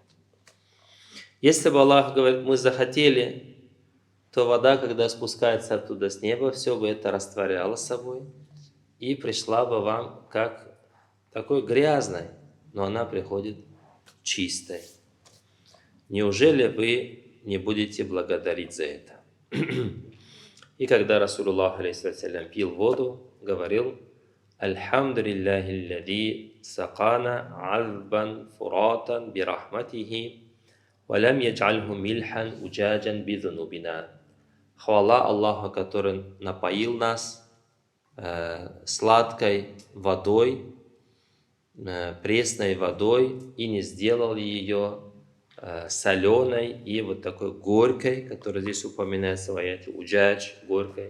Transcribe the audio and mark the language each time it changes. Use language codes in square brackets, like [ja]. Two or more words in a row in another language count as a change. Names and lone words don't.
[ru] Если бы Аллах говорит, мы захотели, то вода, когда спускается оттуда с неба, все бы это растворяло собой и пришла бы вам как такой грязной, но она приходит чистой. Неужели вы не будете благодарить за это? И когда [ar] رسول الله عليه السلام [ru] пил воду, говорил: [ar] «الحمد لله الذي سقانا عذبا فراتا برحمته ولم يجعله ملحا أجاجا بذنوبنا». [ru] Хвала Аллаху, который напоил нас сладкой водой, пресной водой и не сделал ее соленой и вот такой горькой, которая здесь упоминается в аяте уджадж, горькой.